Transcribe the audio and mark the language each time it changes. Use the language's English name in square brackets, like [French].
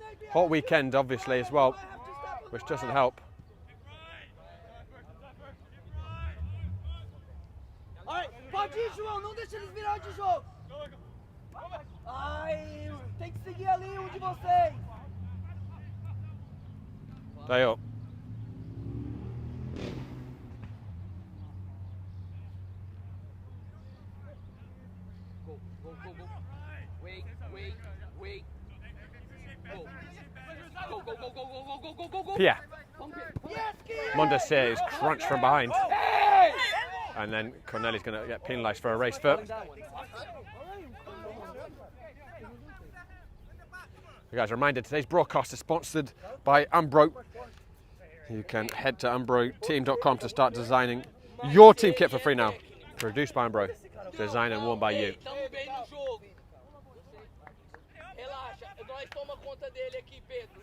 [English] Hot weekend, obviously, as well, which doesn't help. [Portuguese] Pode ir, João, não deixa eles virar de jogo. Ai, tem que seguir ali um de vocês. [English] They up. Go, go, go, go. Wait, wait, wait. Go. Go, go, go, go, go, go, go, go, go. Yeah. Yes, Mondasir is crunched from behind. And then Corneli's going to get penalised for a race foot. You guys are reminded today's broadcast is sponsored by Umbro. You can head to umbroteam.com to start designing your team kit for free now. Produced by Ambro. Designed and worn by you. [Portuguese] Tamo bem no jogo. Relaxa, nós toma conta dele aqui, Pedro.